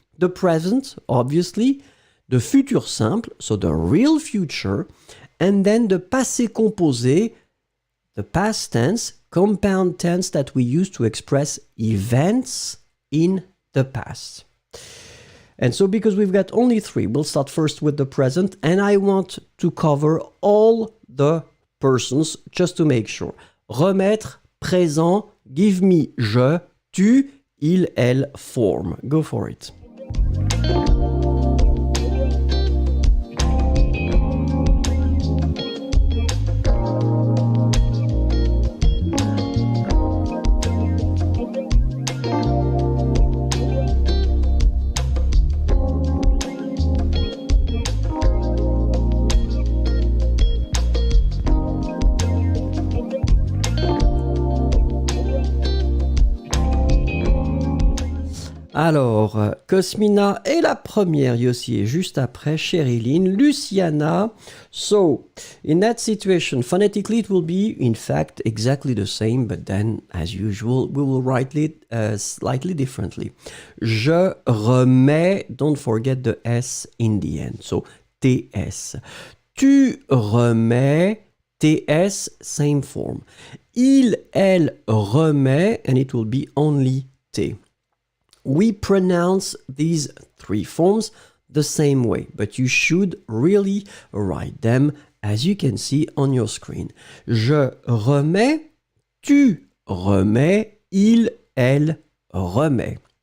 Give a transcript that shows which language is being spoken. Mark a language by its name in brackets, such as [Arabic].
[English] The present, obviously, the futur simple, so the real future, and then the passé composé, the past tense, compound tense that we use to express events in the past. And so because we've got only three, we'll start first with the present, and I want to cover all the persons just to make sure. Remettre, présent, give me je, tu, il, elle, form. Go for it. [French] Alors, Cosmina est la première, Yossi est juste après, Sherilyn, Luciana. [English] So, in that situation, phonetically it will be, in fact, exactly the same, but then, as usual, we will write it slightly differently. [French] Je remets, [English] don't forget the S in the end, so TS. [French] Tu remets, [English] TS, same form. [French] Il, elle remet, [English] and it will be only T. We pronounce these three forms the same way, but you should really write them as you can see on your screen. [French] Je remets, tu remets, il, elle remet.